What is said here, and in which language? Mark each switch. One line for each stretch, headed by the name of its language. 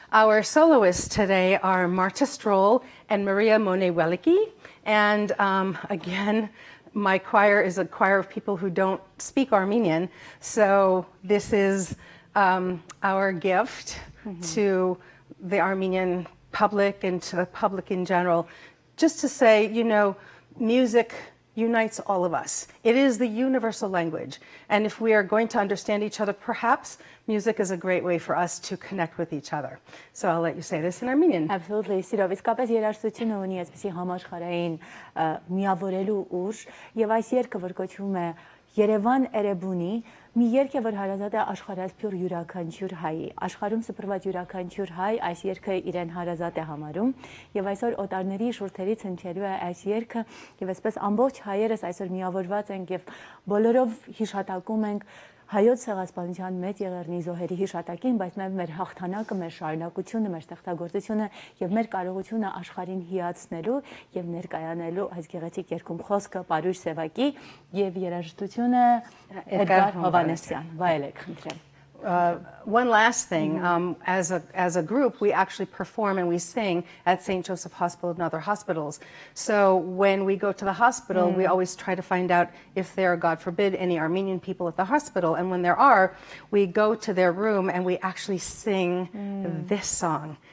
English: Our soloists today are Marta Stroll and Maria Monet-Weliki, and again, my choir is a choir of people who don't speak Armenian, so this is our gift to the Armenian public and to the public in general, just to say, you know, music unites all of us. It is the universal language. And if we are going to understand each other, perhaps music is a great way for us to connect with each other. So I'll let you say this in Armenian.
Armenian: Absolutely, սիրով, իսկապես երաժշտությունը ունի այսպիսի համաշխարհային միավորելու ուժ, եւ այս երգը, որ կոչվում է Երևան Էրեբունի, մի երգ է, որ հարազատ է աշխարհասփյուր յուրաքանչյուր հայի, աշխարհում սփռված յուրաքանչյուր հայ այս երգը իրեն հարազատ է համարում, եւ այսօր օտարների շուրթերից հնչելու է այս երգը, եւ այսպես ամբողջ հայերս այսօր միավորված ենք եւ բոլորով հիշատակում ենք հայոց ցեղասպանության մեծ եղեռնի զոհերի հիշատակին, բայց նաև մեր հաղթանակը, մեր շարունակությունը, մեր ստեղծագործությունը եւ մեր կարողությունը աշխարհին հիացնելու եւ ներկայանելու այս գեղեցիկ երգում խոսքը Պարույր Սևակի եւ երաժշտությունը Էդգար Հովանեսյան։ Վայելեք, խնդրեմ։
English: One last thing, as a group, we actually perform and we sing at St. Joseph Hospital and other hospitals. So when we go to the hospital, we always try to find out if there are, God forbid, any Armenian people at the hospital. And when there are, we go to their room and we actually sing this song.